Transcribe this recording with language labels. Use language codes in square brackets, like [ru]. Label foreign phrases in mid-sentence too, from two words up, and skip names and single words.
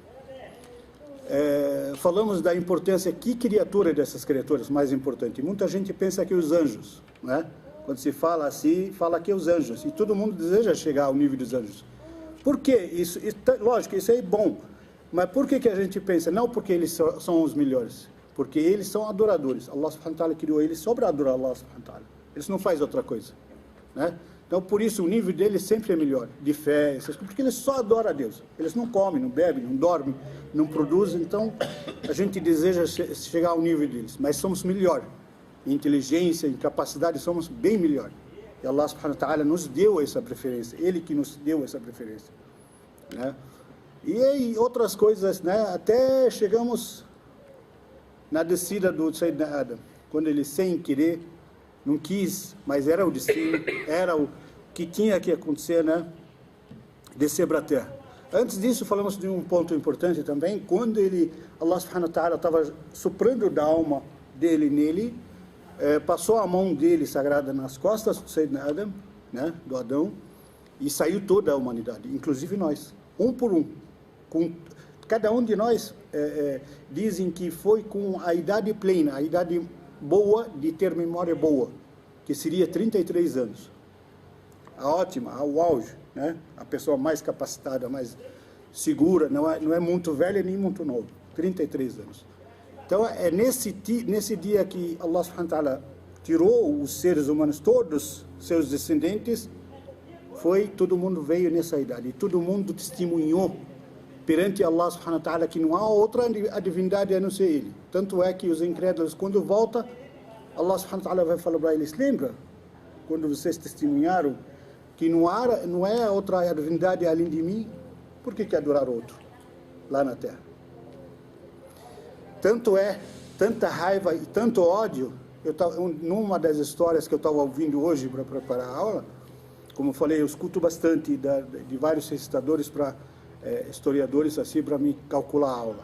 [pt] Falamos da importância, que criatura dessas criaturas mais importante. Muita gente pensa que os anjos, né? Quando se fala assim, fala que os anjos, e todo mundo deseja chegar ao nível dos anjos. Por que isso? Lógico, isso é bom, mas por que a gente pensa? Não porque eles são os melhores, porque eles são adoradores. [ar] الله سبحانه وتعالى [pt] criou eles só para adorar [ar] الله سبحانه وتعالى. [pt] Eles não fazem outra coisa, né? Então, por isso, o nível deles sempre é melhor, de fé, porque eles só adoram a Deus. Eles não comem, não bebem, não dormem, não produzem. Então, a gente deseja chegar ao nível deles, mas somos melhor. Em inteligência, em capacidade, somos bem melhor. E [ar] الله سبحانه وتعالى [pt] nos deu essa preferência, Ele que nos deu essa preferência, né? E aí, outras coisas, né? Até chegamos na descida do Sayyidina Adam, quando ele, sem querer, não quis, mas era o destino, era o que tinha que acontecer, né? descer para a terra. Antes disso, falamos de um ponto importante também, quando [ar] الله سبحانه وتعالى [pt] estava soprando da alma dele nele, passou a mão dele sagrada nas costas do Sayyidina Adam, né, do Adão, e saiu toda a humanidade, inclusive nós, um por um. Cada um de nós dizem que foi com a idade plena, a idade boa de ter memória boa, que seria 33 anos. A ótima, o auge, né? A pessoa mais capacitada, mais segura, não é muito velha nem muito nova, 33 anos. Então é nesse dia que [ar] الله سبحانه وتعالى [pt] tirou os seres humanos, todos seus descendentes, todo mundo veio nessa idade, e todo mundo testemunhou perante [ar] الله سبحانه وتعالى [pt] que não há outra divindade a não ser Ele. Tanto é que os incrédulos, quando voltam, [ar] الله سبحانه وتعالى [pt] vai falar para eles: lembra quando vocês testemunharam que não é outra divindade além de mim? Por que adorar outro lá na terra? Tanta raiva e tanto ódio. Numa das histórias que eu estava ouvindo hoje para preparar a aula, como eu falei, eu escuto bastante de vários recitadores, historiadores assim, para me calcular a aula.